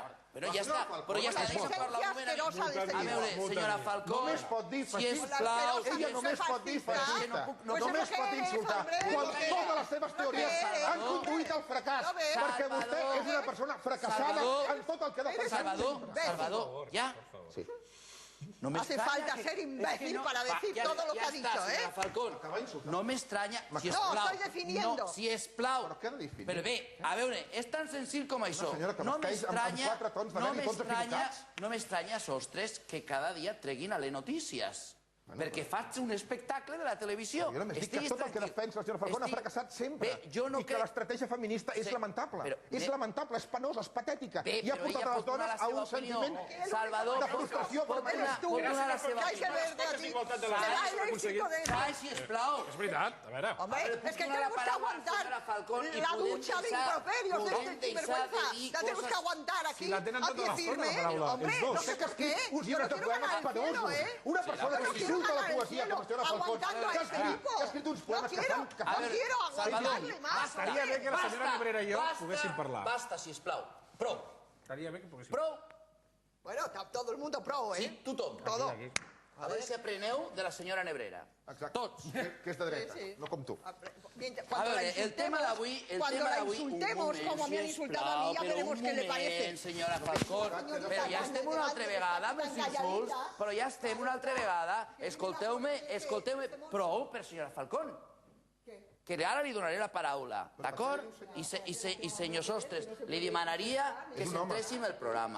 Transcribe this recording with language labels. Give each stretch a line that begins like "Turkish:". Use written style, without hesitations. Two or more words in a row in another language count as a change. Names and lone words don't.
Catalan: Però ja està, deixa'm parlar un moment. A veure, senyora Falcó, només pot dir feixista. Ella només pot dir feixista. Només pot insultar. Quan totes les seves teories han conduït al fracàs, perquè vostè és una persona fracassada en tot el que defensa. Salvador, ja? Sí.
Spanish: Hace falta ser imbécil para decir todo lo que ha dicho, ¿eh? Falcón, no me extraña... No, estoy definiendo.
Catalan: No, si és plau... Però bé, a veure, és tan senzill com això. No m'estranya, Sostres, que cada dia treguin a les notícies. Perquè faig un espectacle de la televisió. Jo només dic que tot el que defensa la senyora Falcón ha fracassat sempre. I que l'estratègia feminista és lamentable. És lamentable, és penosa, és patètica. I ha portat a les dones a un sentiment de frustració permanent. La sisplau. És veritat, a veure.
Spanish: Hombre, es que tenemos que aguantar la ducha de improperios de este sinvergüenza. La tenemos que aguantar aquí, a pie firme. Hombre, no sé por qué.
Catalan: Uns llibres de poemes penosos. Una persona que insulta la poesia com la senyora Falcón, que ha escrit uns poemes que fan...
Spanish: No quiero aguantarle más.
Catalan: Estaria bé que la senyora Cabrera i jo poguéssim parlar. Basta, sisplau. Prou. Estaria bé que poguéssim Prou.
Spanish: Bueno, todo el mundo pro, ¿eh?
Catalan: Sí, tothom.
Spanish: Todo.
Catalan: A veure si apreneu de la senyora Nebrera. Tots. Que és de dreta, no com tu. A veure, el tema d'avui...
Spanish: Cuando la insultemos como me han insultado a mí, ya veremos qué le parece.
Catalan: Un moment, senyora Falcón. Però ja estem una altra vegada amb els insults. Però ja estem una altra vegada. Escolteu-me. Prou, per senyora Falcón. Que ara li donaré la paraula, d'acord? I senyor Sostres, li demanaria que centréssim el programa.